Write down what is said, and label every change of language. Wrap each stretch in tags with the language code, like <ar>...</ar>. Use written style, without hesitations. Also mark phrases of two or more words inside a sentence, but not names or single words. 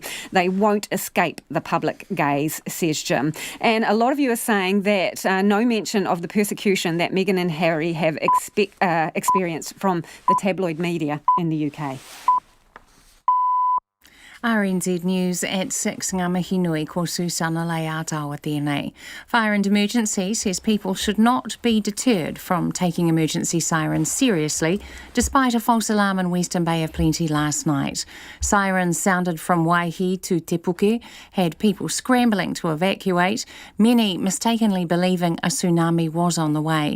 <en>They won't escape the public gaze, says Jim. And a lot of you are saying that no mention of the persecution that Meghan and Harry have experienced from the tabloid media in the UK. RNZ News at 6,</en> <mi>ngā mihi nui ko Susana Leatawa tēnei.</mi> <en>Fire and Emergency says people should not be deterred from taking emergency sirens seriously, despite a false alarm in Western Bay of Plenty last night. Sirens sounded from Waihi to Te Puke had people scrambling to evacuate, many mistakenly believing a tsunami was on the way.</en>